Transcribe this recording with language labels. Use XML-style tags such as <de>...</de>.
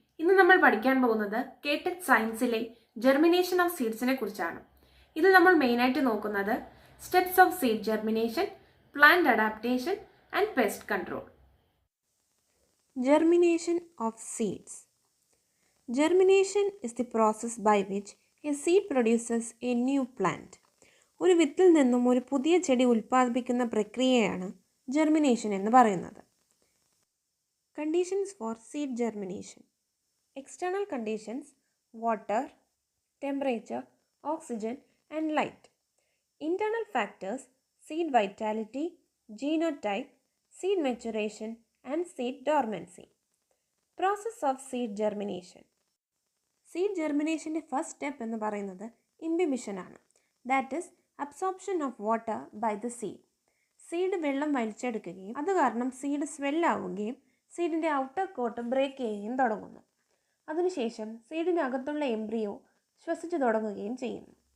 <ml>ഇന്ന് നമ്മൾ പഠിക്കാൻ പോകുന്നത് കേടെക് സയൻസിലെ ജെർമിനേഷൻ ഓഫ് സീഡ്സിനെ കുറിച്ചാണ്. ഇതിൽ നമ്മൾ മെയിനായിട്ട് നോക്കുന്നത്</ml> <en>Steps of seed germination, plant adaptation and pest control. Germination of seeds. Germination is the process by which a seed produces a new plant.</en> <ml>ഒരു വിത്തിൽ നിന്നും ഒരു പുതിയ ചെടി ഉൽപ്പാദിപ്പിക്കുന്ന പ്രക്രിയയാണ് ജെർമിനേഷൻ എന്ന് പറയുന്നത്.</ml> <en>Conditions for seed germination. External conditions: water, temperature, oxygen and light. Internal factors: seed vitality, genotype, seed maturation and seed dormancy. Process of seed germination.</en> <ml>Seed ജെർമിനേഷൻ്റെ first step എന്ന് പറയുന്നത് ഇംബിബിഷൻ ആണ്.</ml> <en>That is absorption of water by the seed.</en> <ml>Seed വെള്ളം വലിച്ചെടുക്കുകയും അത് കാരണം seed സ്വെല്ലാവുകയും സീഡിൻ്റെ outer coat break ചെയ്യുകയും തുടങ്ങുന്നു. അതിനുശേഷം സീഡിൻ്റെ അകത്തുള്ള എംബ്രിയോ ശ്വസിച്ചു തുടങ്ങുകയും ചെയ്യുന്നു.</ml>